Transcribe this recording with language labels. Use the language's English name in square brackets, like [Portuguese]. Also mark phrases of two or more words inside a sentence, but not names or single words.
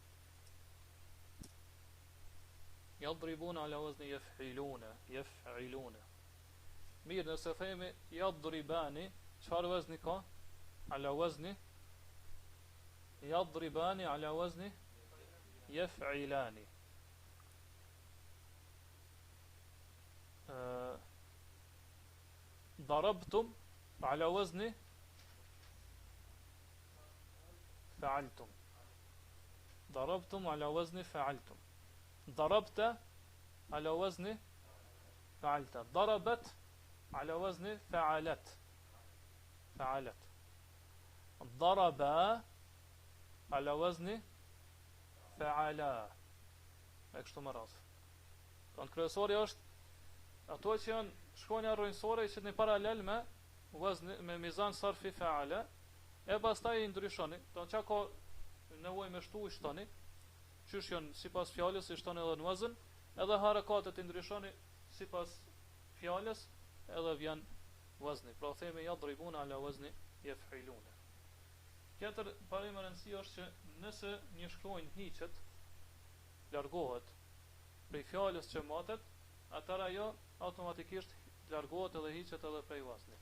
[Arabic] يضربون على وزن يفعلون، يفعلون. [Albanian] Mirë, nëse themi yadribani, çfarë wazni ka? [Arabic] على وزن يضربان على وزن يفعلان. ضربتم على وزن فعلتم. ضربتم على وزن فعلتم. ضربت على وزن فعلت. Darabat على وزن فعلت. فعلت. ضربا على وزن فعلا. [Albanian] E kështu më radh. Don kryesori është ato që janë shkronja rrojnësore që në paralel me wazn me [Arabic] ميزان صرفي فعل, [Albanian] e pastaj i ndryshoni. Don çka ka nevojë me shtu i shtoni, qysh janë sipas fjalës i shtoni edhe në wazn, edhe harakatet i ndryshoni sipas fjalës, edhe vjen wazni. Pra themi [Arabic] يضربون على وزن يفعلون. [Albanian] Tjetër parim e rëndësi është që nëse një shkronjë hiqet, largohet prej fjalës që matet, atëra ajo automatikisht largohet edhe hiqet edhe prej waznit.